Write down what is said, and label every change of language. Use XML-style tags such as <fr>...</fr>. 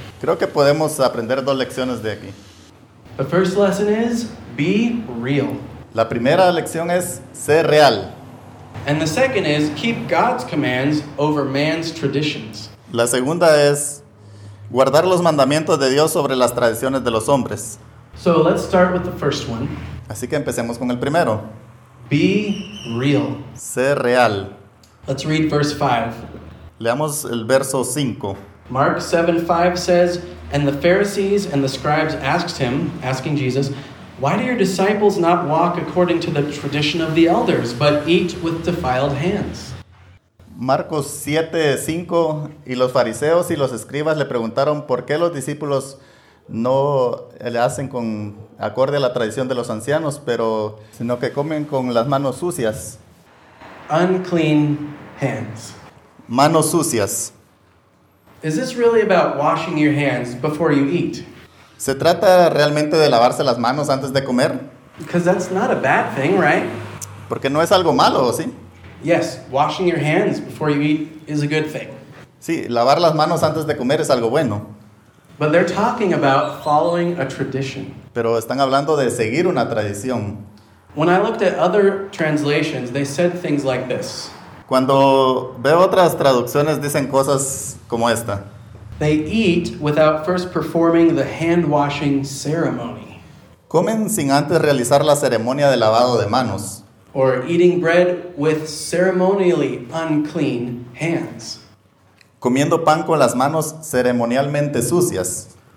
<es>Creo que podemos aprender dos lecciones de aquí.</es> <en>The first lesson is, be real.</en> <es>La primera lección es, sé real.</es> <en>And the second is, keep God's commands over man's traditions.</en> <es>La segunda es, guardar los mandamientos de Dios sobre las tradiciones de los hombres.</es> <en>So let's start with the first one.</en> <es>Así que empecemos con el primero.</es> <en>Be real.</en> <es>Sé real.</es> <en>Let's read verse 5.</en> <es>Leamos el verso 5.</es> <en>Mark 7:5 says, and the Pharisees and the scribes asking Jesus, why do your disciples not walk according to the tradition of the elders, but eat with defiled hands?</en> <es>Marcos 7:5, y los fariseos y los escribas le preguntaron, ¿por qué los discípulos no le hacen con acorde a la tradición de los ancianos, sino que comen con las manos sucias?</es> <en>Unclean hands.</en> <es>Manos sucias.</es> <en>Is this really about washing your hands before you eat?</en> <es>¿Se trata realmente de lavarse las manos antes de comer?</es> <en>Because that's not a bad thing, right?</en> <es>Porque no es algo malo, ¿sí?</es> <en>Yes, washing your hands before you eat is a good thing.</en> <es>Sí, lavar las manos antes de comer es algo bueno.</es> <en>But they're talking about following a tradition.</en> <es>Pero están hablando de seguir una tradición.</es> <en>When I looked at other translations, they said things like this.</en> <es>Cuando veo otras traducciones, dicen cosas como esta.</es> <en>They eat without first performing the hand-washing ceremony.</en> <es>Comen sin antes realizar la ceremonia de lavado de manos.</es> <en>Or eating bread with ceremonially unclean hands.</en> <es>Comiendo pan con las manos ceremonialmente sucias.</es>